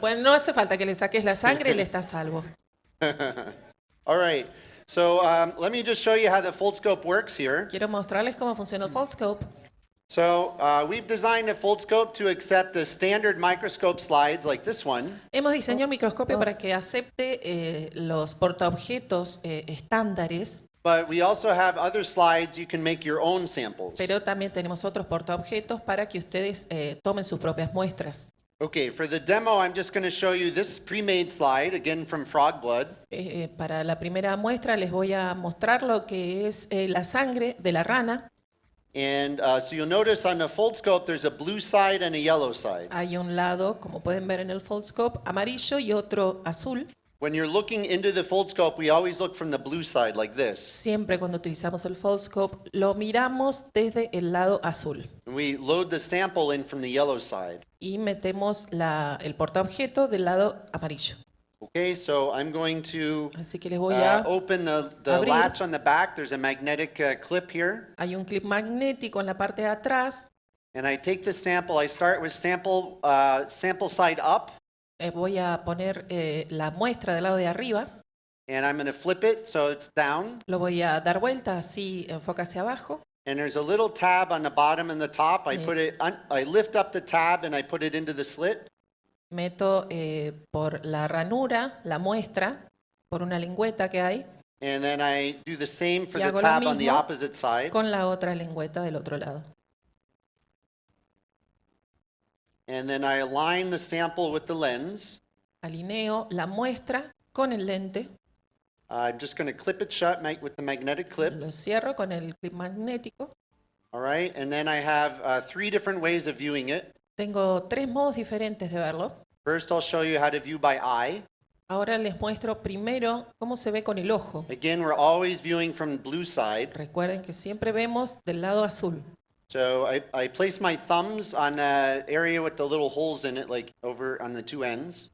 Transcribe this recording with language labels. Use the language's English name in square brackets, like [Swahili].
[Spanish] Bueno, no hace falta que le saques la sangre, él está a salvo. [English] All right. So let me just show you how the Foldscope works here. [Spanish] Quiero mostrarles cómo funciona el Foldscope. [English] So we've designed a Foldscope to accept the standard microscope slides like this one. [Spanish] Hemos diseñado un microscopio para que acepte los portaobjetos estándares, [English] But we also have other slides you can make your own samples. [Spanish] pero también tenemos otros portaobjetos para que ustedes tomen sus propias muestras. [English] Okay, for the demo, I'm just going to show you this pre-made slide, again from frog blood. [Spanish] Para la primera muestra les voy a mostrar lo que es la sangre de la rana. [English] And so you'll notice on the Foldscope, there's a blue side and a yellow side. [Spanish] Hay un lado, como pueden ver en el Foldscope, amarillo y otro azul. [English] When you're looking into the Foldscope, we always look from the blue side like this. [Spanish] Siempre cuando utilizamos el Foldscope lo miramos desde el lado azul [English] And we load the sample in from the yellow side. [Spanish] y metemos el portaobjeto del lado amarillo. [English] Okay, so I'm going to [Spanish] Así que les voy a... [English] open the [Spanish] abrir. [English] latch on the back. There's a magnetic clip here. [Spanish] Hay un clip magnético en la parte de atrás [English] And I take this sample, I start with sample side up, [Spanish] Voy a poner la muestra del lado de arriba. [English] and I'm going to flip it so it's down. [Spanish] Lo voy a dar vuelta, así enfoca hacia abajo. [English] And there's a little tab on the bottom and the top. I lift up the tab and I put it into the slit. [Spanish] Meto por la ranura la muestra, por una lengüeta que hay, [English] And then I do the same for [Spanish] y [English] the [Spanish] hago lo [English] tab on the [Spanish] mismo [English] opposite side. [Spanish] con la otra lengüeta del otro lado. [English] And then I align the sample with the lens. [Spanish] Alineo la muestra con el lente, [English] I'm just going to clip it shut with the magnetic clip. [Spanish] lo cierro con el clip magnético. [English] All right. And then I have 3 different ways of viewing it. [Spanish] Tengo 3 modos diferentes de verlo. [English] First, I'll show you how to view by eye. [Spanish] Ahora les muestro primero cómo se ve con el ojo. [English] Again, we're always viewing from the blue side. [Spanish] Recuerden que siempre vemos del lado azul. [English] So I place my thumbs on an area with the little holes in it, like over on the 2 ends.